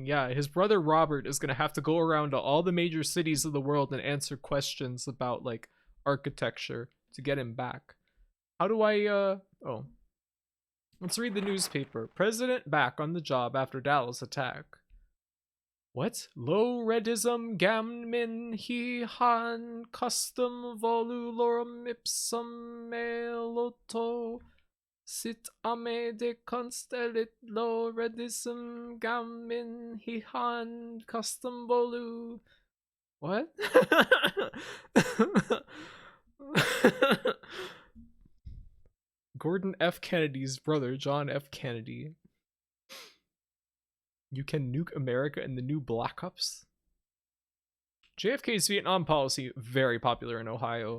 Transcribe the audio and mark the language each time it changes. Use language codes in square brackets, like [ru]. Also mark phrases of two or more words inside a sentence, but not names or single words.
[en] Yeah, his brother Robert is gonna have to go around to all the major cities of the world and answer questions about like architecture to get him back. How do I oh. Let's read the newspaper. President back on the job after Dallas attack. What? Low redism gammin he han custom volulorum ipsum meloto sit ame de constellit low redism gammin he han custom volu. What? Gordon F. Kennedy's brother, John F. Kennedy. You can nuke America in the new Black Ops. JFK's Vietnam policy, very popular in Ohio.